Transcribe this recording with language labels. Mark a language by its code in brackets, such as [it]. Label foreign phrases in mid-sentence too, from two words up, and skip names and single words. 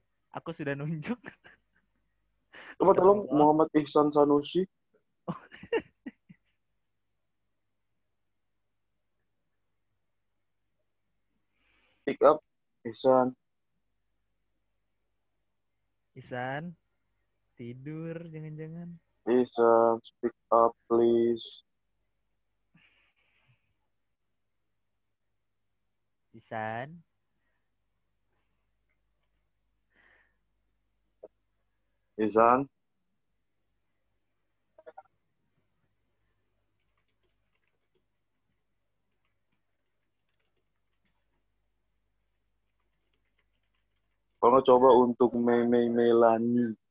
[id] Aku sudah nunjuk. Coba tolong Muhammad Ihsan Sanusi. [en] Pick up, [id] Ihsan. Ihsan, tidur jangan-jangan. Ihsan, [en] speak up please. [id] Ihsan. Ihsan. Kalau coba untuk Meme Melani.